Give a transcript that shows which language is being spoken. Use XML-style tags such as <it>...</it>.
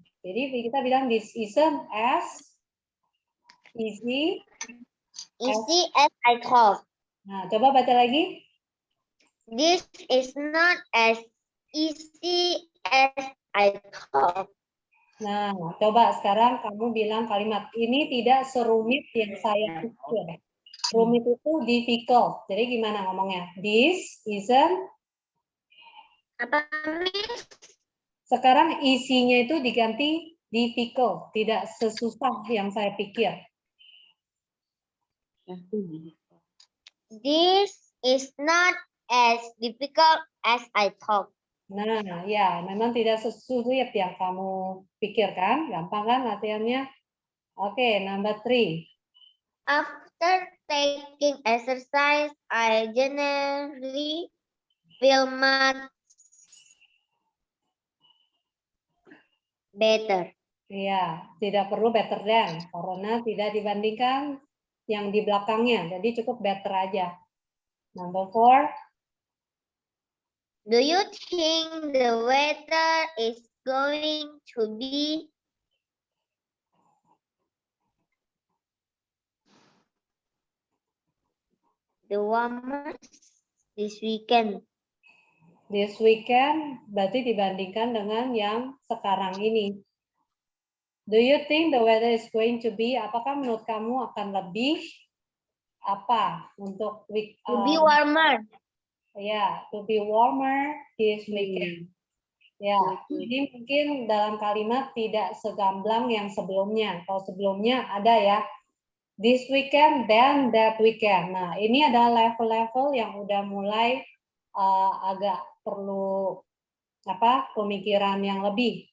<id>Jadi kita bilang</id> <en>this isn't as easy. Easy as I thought.</en> <id>Nah, coba baca lagi.</id> <en>This is not as easy as I thought.</en> <id>Nah, coba sekarang kamu bilang kalimat ini tidak serumit yang saya pikir. Rumit itu difficult. Jadi gimana ngomongnya?</id> <en>This isn't.</en> <id>Apa, Miss? Sekarang isinya itu diganti difficult. Tidak sesusah yang saya pikir.</id> <en>This is not as difficult as I thought.</en> <id>Nah, ya, memang tidak sesulit yang kamu pikirkan. Gampang kan latihannya?</id> <en>Oke, number 3. After taking exercise, I generally feel much better.</en> <id>Iya, tidak perlu</id> <en>better than</en> <id>karena tidak dibandingkan yang di belakangnya. Jadi cukup better aja.</id> <en>Number 4. Do you think the weather is going to be the warmest this weekend?</en> <id>This weekend berarti dibandingkan dengan yang sekarang ini.</id> <en>Do you think the weather is going to be?</en> <id>Apakah menurut kamu akan lebih apa untuk</id> <en>To be warmer. Ya, to be warmer this weekend.</en> <id>Ya, ini mungkin dalam kalimat tidak segamblang yang sebelumnya. Kalau sebelumnya ada ya,</id> <en>this weekend, then that weekend.</en> <id>Nah, ini adalah level-level yang udah mulai agak perlu pemikiran yang lebih.</id>